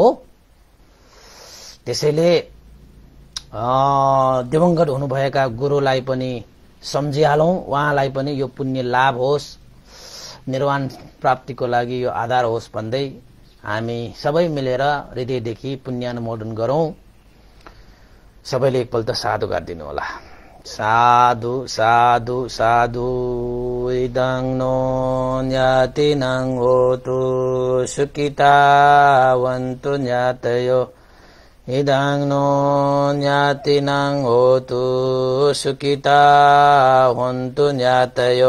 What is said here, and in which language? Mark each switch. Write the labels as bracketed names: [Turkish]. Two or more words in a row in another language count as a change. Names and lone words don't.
[Nepali] त्यसैले दिवंगत हुनुभएका गुरुलाई पनि सम्झिहालौं, उहाँलाई पनि यो पुण्य लाभ होस्, निर्वाण प्राप्तिको लागि यो आधार होस् भन्दै हामी सबै मिलेर हृदयदेखि पुण्यानुमोदन गरौं। सबैले एकपल्ट साधु गरिदिनु होला। साधु साधु साधु। [Pali] इदं नो ज्ञातिनं होतु सुखितावन्तु ज्ञातयो। इदं नो ज्ञातिनं होतु सुखितावन्तु ज्ञातयो।